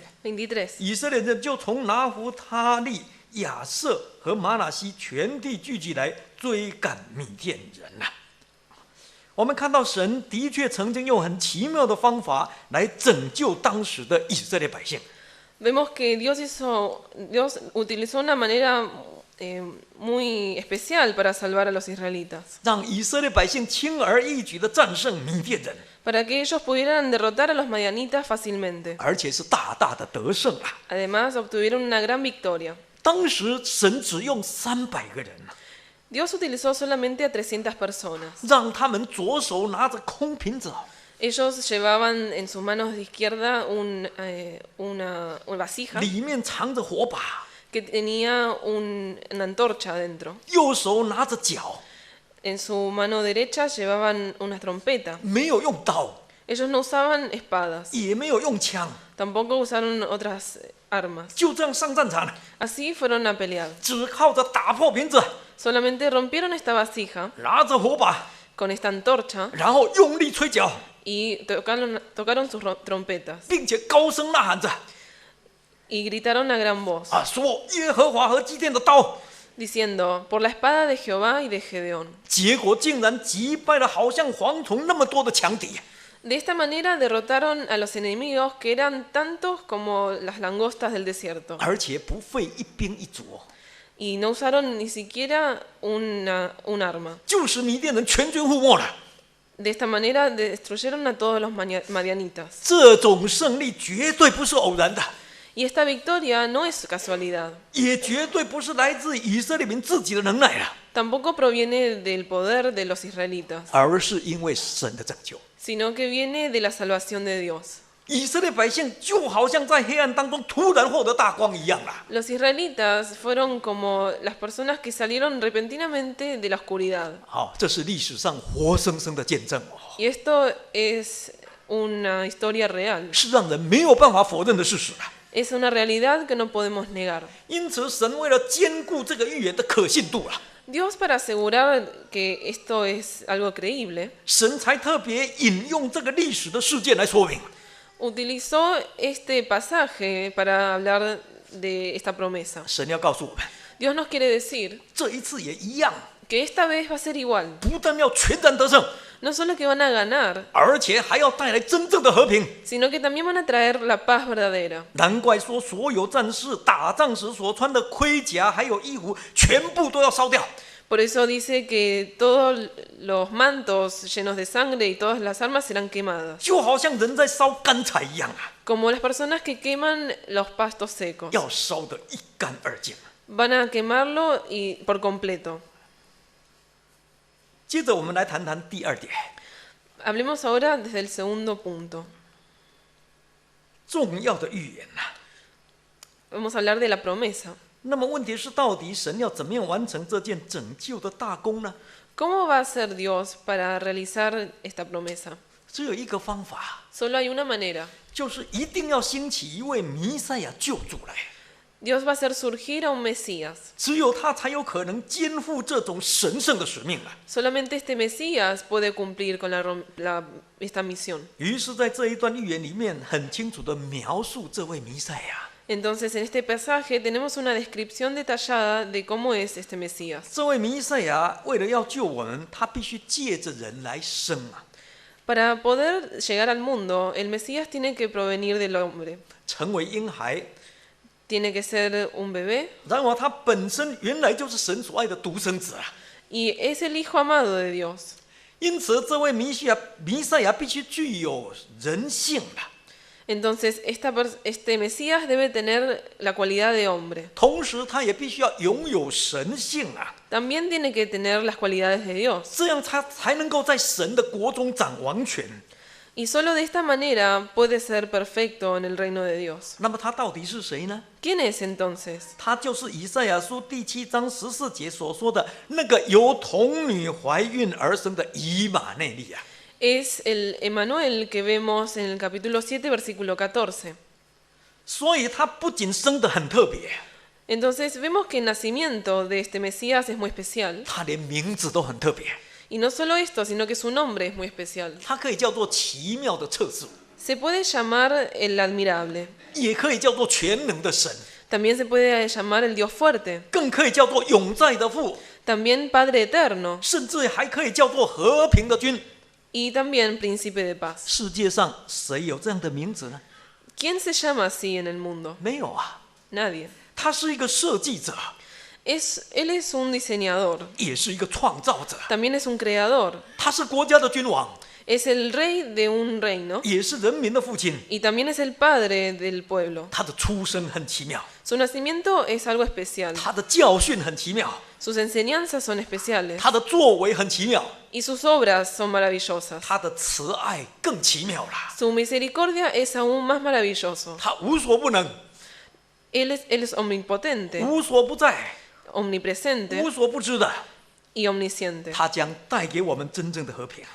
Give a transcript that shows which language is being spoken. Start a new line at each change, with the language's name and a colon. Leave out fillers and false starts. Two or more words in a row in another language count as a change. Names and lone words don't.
Chinese: 23. 以色列人就从拿弗他利、亚瑟和玛拿西全地聚集来追赶米甸人啊！我们看到神的确曾经用很奇妙的方法来拯救当时的以色列百姓。
Spanish: Vemos que Dios utilizó una manera muy especial para salvar a los israelitas,
Chinese: 让以色列百姓轻而易举地战胜米甸人，
Spanish: para que ellos pudieran derrotar a los madianitas fácilmente.
Chinese: 而且是大大的得胜啊！
Spanish: Además, obtuvieron una gran victoria.
Chinese: 当时神只用300个人，
Spanish: Dios utilizó solamente a 300 personas.
Chinese: 让他们左手拿着空瓶子，
Spanish: Ellos llevaban en sus manos de izquierda una vasija
Chinese: 里面藏着火把，
Spanish: que tenía una antorcha adentro.
Chinese: 右手拿着角，
Spanish: En su mano derecha llevaban una trompeta.
Chinese: 没有用刀，
Spanish: Ellos no usaban espadas,
Chinese: 也没有用枪，
Spanish: tampoco usaron otras armas.
Chinese: 就这样上战场了，
Spanish: Así fueron a pelear.
Chinese: 只靠着打破瓶子，
Spanish: Solamente rompieron esta vasija
Chinese: 拿着火把，
Spanish: con esta antorcha
Chinese: 然后用力吹角，
Spanish: y tocaron sus trompetas
Chinese: 并且高声呐喊着
Spanish: y gritaron a gran voz,
Chinese: 说耶和华和基甸的刀。
Spanish: diciendo, por la espada de Jehová y de Gedeón.
Chinese: 结果竟然击败了好像蝗虫那么多的强敌。
Spanish: De esta manera derrotaron a los enemigos que eran tantos como las langostas del desierto
Chinese: 而且不费一兵一卒哦，
Spanish: y no usaron ni siquiera un arma.
Chinese: 就使米甸人全军覆没了。
Spanish: De esta manera destruyeron a todos los madianitas.
Chinese: 这种胜利绝对不是偶然的，
Spanish: Y esta victoria no es casualidad,
Chinese: 也绝对不是来自以色列民自己的能耐了，
Spanish: tampoco proviene del poder de los israelitas,
Chinese: 而是因为神的拯救。
Spanish: sino que viene de la salvación de Dios.
Chinese: 以色列百姓就好像在黑暗当中突然获得大光一样啦。
Spanish: Los israelitas fueron como las personas que salieron repentinamente de la oscuridad.
Chinese: 好，这是历史上活生生的见证哦，
Spanish: Y esto es una historia real,
Chinese: 是让人没有办法否认的事实啊。
Spanish: es una realidad que no podemos negar.
Chinese: 因此，神为了兼顾这个预言的可信度啊，
Spanish: Dios, para asegurar que esto es algo creíble,
Chinese: 神才特别引用这个历史的事件来说明。
Spanish: utilizó este pasaje para hablar de esta promesa.
Chinese: 神要告诉我们，
Spanish: Dios nos quiere decir
Chinese: 这一次也一样，
Spanish: que esta vez va a ser igual.
Chinese: 不但要全然得胜，
Spanish: No solo que van a ganar,
Chinese: 而且还要带来真正的和平。
Spanish: sino que también van a traer la paz verdadera.
Chinese: 难怪说，所有战士打仗时所穿的盔甲还有衣服，全部都要烧掉。
Spanish: Por eso dice que todos los mantos llenos de sangre y todas las armas serán quemadas,
Chinese: 就好像人在烧干柴一样啊，
Spanish: como las personas que queman los pastos secos.
Chinese: 要烧得一干二净。
Spanish: Van a quemarlo y por completo.
Chinese: 接着我们来谈谈第二点，
Spanish: Hablemos ahora desde el segundo punto.
Chinese: 重要的预言呐、
Spanish: Vamos a hablar de la promesa.
Chinese: 那么问题是，到底神要怎么样完成这件拯救的大功呢？
Spanish: ¿Cómo va a ser Dios para realizar esta promesa?
Chinese: 只有一个方法，
Spanish: Solo hay una manera.
Chinese: 就是一定要兴起一位弥赛亚救主来，
Spanish: Dios va a hacer surgir a un Mesías.
Chinese: 只有他才有可能肩负这种神圣的使命啊。
Spanish: Solamente este Mesías puede cumplir con esta misión.
Chinese: 于是，在这一段预言里面，很清楚地描述这位弥赛亚。
Spanish: Entonces, en este pasaje tenemos una descripción detallada de cómo es este Mesías.
Chinese: 这位弥赛亚为了要救我们，他必须借着人来生啊，
Spanish: Para poder llegar al mundo, el Mesías tiene que provenir del hombre.
Chinese: 成为婴孩，
Spanish: Tiene que ser un bebé
Chinese: 然而他本身原来就是神所爱的独生子啊。
Spanish: y es el Hijo amado de Dios.
Chinese: 因此，这位弥赛亚必须具有人性的，
Spanish: Entonces, este Mesías debe tener la cualidad de hombre.
Chinese: 同时他也必须要拥有神性啊，
Spanish: También tiene que tener las cualidades de Dios.
Chinese: 这样他才能够在神的国中掌王权。
Spanish: Y solo de esta manera puede ser perfecto en el reino de Dios.
Chinese: 那么他到底是谁呢？
Spanish: ¿Quién es entonces?
Chinese: 他就是以赛亚书第7章14节所说的那个由童女怀孕而生的以马内利啊。
Spanish: Es el Emmanuel que vemos en el capítulo 7, versículo 14.
Chinese: 所以他不仅生得很特别，
Spanish: Entonces vemos que el nacimiento de este Mesías es muy especial.
Chinese: 他连名字都很特别，
Spanish: Y no solo esto, sino que su nombre es muy especial.
Chinese: 他可以叫做奇妙的测试，
Spanish: Se puede llamar el admirable.
Chinese: 也可以叫做全能的神，
Spanish: También se puede llamar el Dios fuerte.
Chinese: 更可以叫做永在的父，
Spanish: También Padre eterno.
Chinese: 甚至还可以叫做和平的君。
Spanish: Y también Príncipe de paz.
Chinese: 世界上谁有这样的名字呢？
Spanish: ¿Quién se llama así en el mundo?
Chinese: 没有啊，
Spanish: Nadie.
Chinese: 他是一个设计者，
Spanish: Él es un diseñador.
Chinese: 也是一个创造者，
Spanish: También es un creador.
Chinese: 他是国家的君王，
Spanish: Es el rey de un reino.
Chinese: 也是人民的父亲。
Spanish: Y también es el padre del pueblo.
Chinese: 他的出生很奇妙，
Spanish: Su nacimiento es algo especial.
Chinese: 他的教训很奇妙，
Spanish: Sus enseñanzas son especiales.
Chinese: 他的作为很奇妙，
Spanish: Y sus obras son maravillosas.
Chinese: 他的慈爱更奇妙啦。
Spanish: Su misericordia es aún más maravilloso.
Chinese: 他无所不能，
Spanish: Él es omnipotente,
Chinese: 无所不在，
Spanish: omnipresente
Chinese: 无所不知的。
Spanish: y omnisciente.
Chinese: 他将带给我们真正的和平，